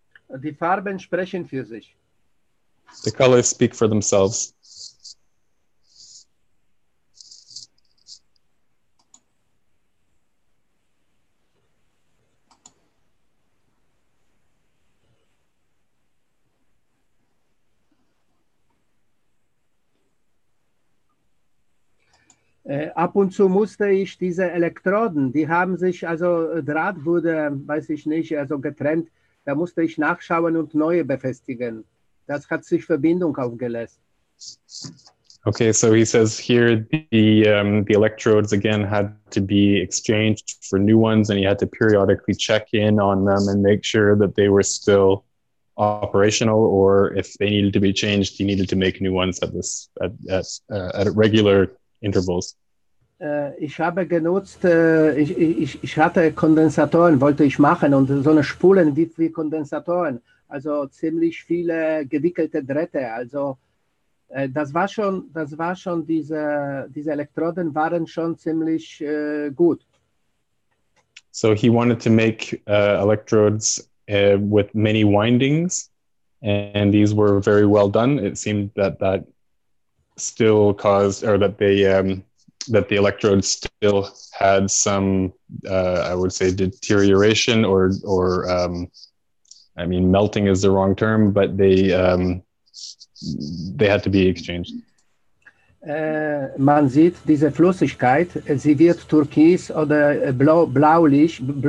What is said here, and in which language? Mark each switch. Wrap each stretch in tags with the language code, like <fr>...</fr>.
<de>Die Farben sprechen für sich.</de> <en>The colors speak for themselves.</en> <de>Ab und zu musste ich diese Elektroden, die haben sich, also Draht wurde, weiß ich nicht, also getrennt, da musste ich nachschauen und neue befestigen. Das hat sich Verbindung aufgelöst.</de> <en>Okay, so he says here the electrodes again had to be exchanged for new ones, and he had to periodically check in on them and make sure that they were still operational, or if they needed to be changed, he needed to make new ones at regular intervals.</en> <de>Ich habe genutzt, ich hatte Kondensatoren, wollte ich machen, und so eine Spulen wie Kondensatoren, also ziemlich viele gewickelte Drähte, also das war schon diese Elektroden waren schon ziemlich gut.</de> <en>So he wanted to make electrodes with many windings, and these were very well done. It seemed that still caused, or that that the electrodes still had some, I would say, deterioration, or I mean, melting is the wrong term, but they had to be exchanged.</en> <de>Man sieht diese Flüssigkeit, sie wird türkis oder bläulich.</de>